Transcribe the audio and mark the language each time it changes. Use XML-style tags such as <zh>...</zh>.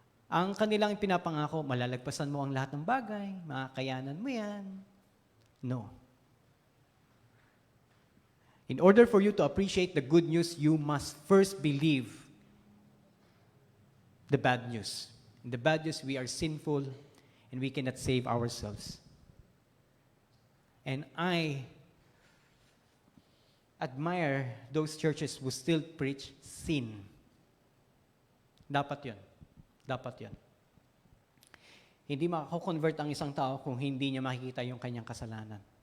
<tl>Ang kanilang pinapangako, malalagpasan mo ang lahat ng bagay, makakayanan mo yan.</tl> <en>No. In order for you to appreciate the good news, you must first believe the bad news. In the bad news, we are sinful and we cannot save ourselves. And I admire those churches who still preach sin.</en> <tl>Dapat yun. Dapat yun. Hindi makakonvert ang isang tao kung hindi niya makikita yung kanyang kasalanan.</tl>